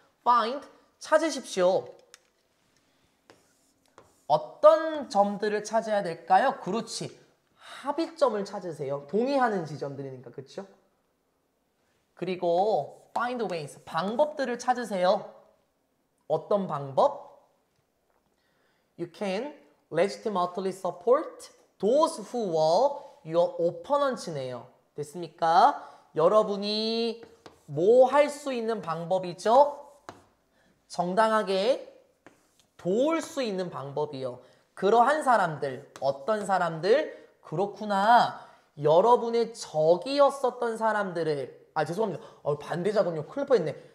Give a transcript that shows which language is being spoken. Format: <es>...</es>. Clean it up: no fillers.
<ko>find, 찾으십시오. 어떤 점들을 찾아야 될까요? 그렇지. 합의점을 찾으세요. 동의하는 지점들이니까. 그렇죠? 그리고 find ways, 방법들을 찾으세요. 어떤 방법?</ko> <en>You can legitimately support those who were your opponents</en> <ko>네요. 됐습니까? 여러분이 뭐 할 수 있는 방법이죠? 정당하게 도울 수 있는 방법이요. 그러한 사람들, 어떤 사람들? 그렇구나. 여러분의 적이었었던 사람들을, 죄송합니다. 반대자군요. 큰일 뻔했네.</ko>